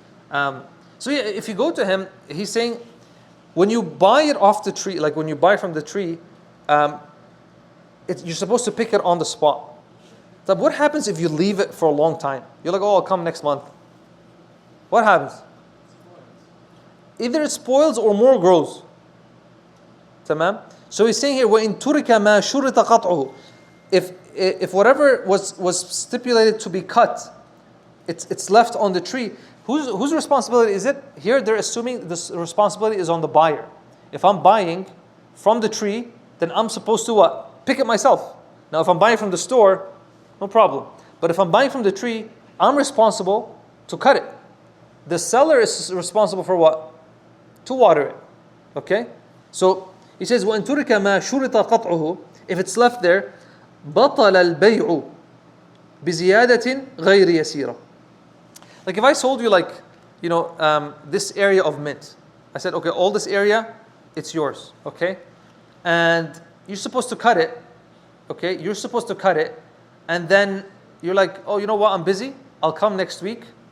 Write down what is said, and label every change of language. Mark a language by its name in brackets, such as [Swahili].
[English] So yeah, if you go to him, he's saying, when you buy it off the tree, like when you buy from the tree, you're supposed to pick it on the spot. So what happens if you leave it for a long time? You're like, oh, I'll come next month. What happens? Either it spoils or more grows. [Arabic] Tamam? [English] So he's saying here, [Arabic] وَإِن تُرِكَ مَا شُرِطَ قَطْعُهُ. [English] If whatever was stipulated to be cut, it's left on the tree, whose responsibility is it? Here they're assuming this responsibility is on the buyer. If I'm buying from the tree, then I'm supposed to what? Pick it myself. Now if I'm buying from the store, no problem. But if I'm buying from the tree, I'm responsible to cut it. The seller is responsible for what? To water it. Okay? So he says, [Arabic] وَإِن تُرِكَ مَا شُرِطَ قَطْعُهُ. [English] If it's left there, [Arabic] بطل البيع بزيادة غير يسيرة. [English] Like if I sold you this area of mint, I said, okay, all this area, it's yours, okay? And you're supposed to cut it, okay? You're supposed to cut it, and then you're like, oh, you know what, I'm busy, I'll come next week.